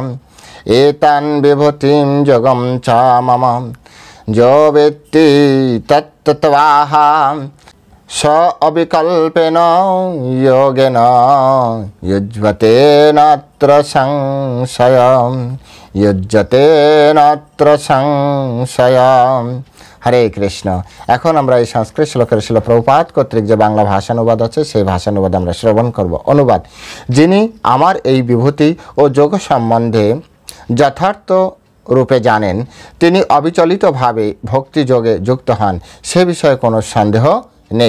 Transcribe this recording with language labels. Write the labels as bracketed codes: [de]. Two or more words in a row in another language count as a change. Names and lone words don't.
[sa] एतान विभूतिं योगम च मम जो वेत्ति तत्त्वतः स अविकल्पेन योगेन युज्यते नात्र संशयः। युज्यते नात्र संशयः। हरे कृष्ण। [bn] এখন আমরা এই সংস্কৃত শ্লোকের শিল প্রভুপাদ কর্তৃক যে বাংলা ভাষানুবাদ আছে সেই ভাষানুবাদ আমরা শ্রবণ করব। অনুবাদ: যিনি আমার এই বিভূতি ও যোগ সম্বন্ধে যথার্থ রূপে জানেন, তিনি অবিচলিতভাবে ভক্তি যোগে যুক্ত হন, সে বিষয়ে কোনো সন্দেহ নেই।